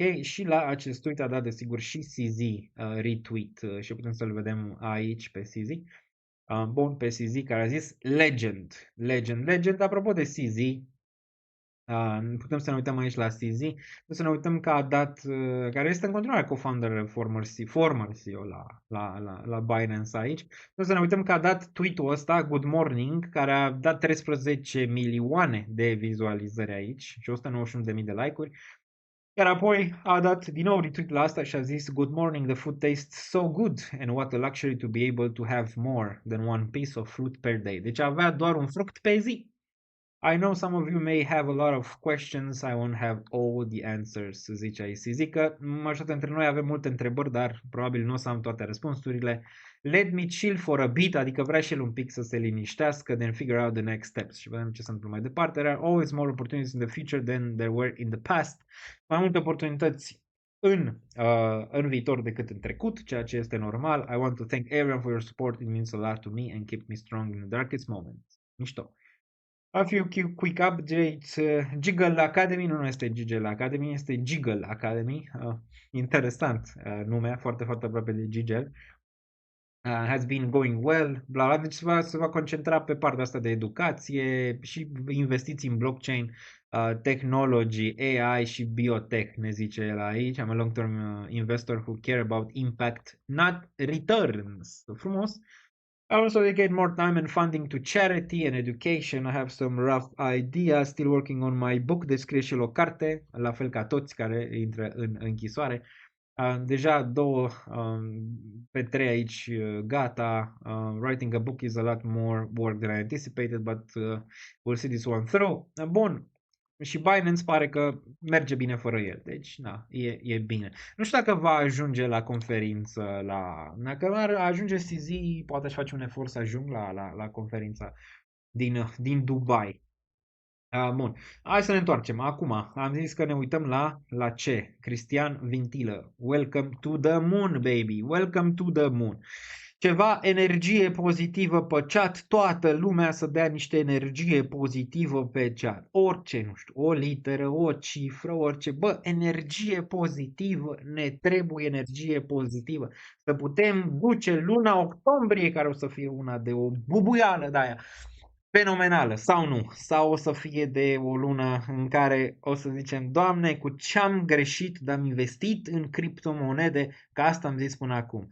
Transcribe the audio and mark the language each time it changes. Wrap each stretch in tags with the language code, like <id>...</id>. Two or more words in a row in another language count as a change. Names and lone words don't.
<ro>Și la acest tweet a dat desigur și CZ retweet și putem să-l vedem aici pe CZ. Bun, pe CZ care a zis Legend. Apropo de CZ, putem să ne uităm aici la CZ, putem să ne uităm că a dat, care este în continuare</ro> <en>co-founder former CEO</en> <ro>la Binance aici, putem să ne uităm că a dat tweet-ul ăsta,</ro> <en>Good Morning,</en> <ro>care a dat 13 milioane de vizualizări aici și 191.000 de like-uri. Iar apoi a dat din nou retweet la asta și a zis</ro> <en>Good morning, the food tastes so good and what a luxury to be able to have more than one piece of fruit per day. Deci avea doar un fruct pe zi. I know some of you may have a lot of questions, I won't have all the answers,</en> <ro>zice aici. Zic că majoritatea dintre noi avem multe întrebări, dar probabil nu o să am toate răspunsurile.</ro> <en>Let me chill for a bit,</en> <ro>adică vrea și el un pic să se liniștească,</ro> <en>then figure out the next steps</en> <ro>și vedem ce se întâmplă mai departe.</ro> <en>There are always more opportunities in the future than there were in the past.</en> <ro>Mai multe oportunități în viitor decât în trecut, ceea ce este normal.</ro> <en>I want to thank everyone for your support, it means a lot to me and keep me strong in the darkest moments.</en> <ro>Mișto.</ro> <en>A few quick updates. Jiggle Academy,</en> <ro>nu este Jiggle Academy, este Jiggle Academy. Interesant nume, foarte, foarte aproape de Jiggle.</ro> <en>Has been going well, bla bla,</en> <ro>deci se va concentra pe partea asta de educație și investiții în blockchain, technology, AI și biotech, ne zice el aici.</ro> <en>I'm a long-term investor who care about impact, not returns.</en> <ro>Frumos.</ro> <en>I also dedicate more time and funding to charity and education. I have some rough ideas, still working on my book,</en> <ro>descrie și el o carte, la fel ca toți care intră în închisoare. Deja 2 pe 3 aici gata.</ro> <en>Writing a book is a lot more work than I anticipated, but we'll see this one through.</en> <ro>Bun. Și Binance pare că merge bine fără el. Deci, da, e bine. Nu știu dacă va ajunge la conferință, dacă ar ajunge CZ, poate aș face un efort să ajung la conferința din Dubai. Bun. Hai să ne întoarcem. Acum, am zis că ne uităm la ce? Cristian Vintilă.</ro> <en>Welcome to the moon, baby. Welcome to the moon.</en> <ro>Ceva energie pozitivă pe chat, toată lumea să dea niște energie pozitivă pe chat. Orice, nu știu, o literă, o cifră, orice. Bă, energie pozitivă, ne trebuie energie pozitivă. Să putem duce luna octombrie, care o să fie una de o bubuială de aia fenomenală, sau nu, sau o să fie de o lună în care o să zicem, Doamne, cu ce-am greșit, dar am investit în criptomonede, că asta am zis până acum.</ro>